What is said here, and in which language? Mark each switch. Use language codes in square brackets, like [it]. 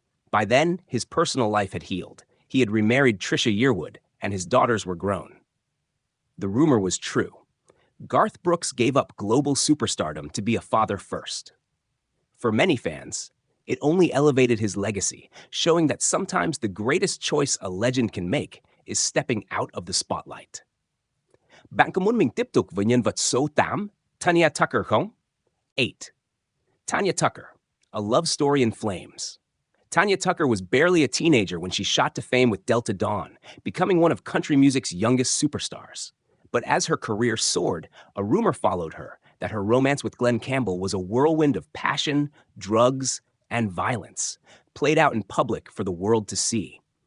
[en] By then, his personal life had healed. He had remarried Trisha Yearwood, and his daughters were grown. The rumor was true. Garth Brooks gave up global superstardom to be a father first. For many fans, it only elevated his legacy, showing that sometimes the greatest choice a legend can make is stepping out of the spotlight. [vi] Bạn có muốn mình tiếp tục với nhân vật số 8, Tanya Tucker không? [en] 8. Tanya Tucker, a love story in flames. Tanya Tucker was barely a teenager when she shot to fame with Delta Dawn, becoming one of country music's youngest superstars. But as her career soared, a rumor followed her that her romance with Glenn Campbell was a whirlwind of passion, drugs, and violence, played out in public for the world to see.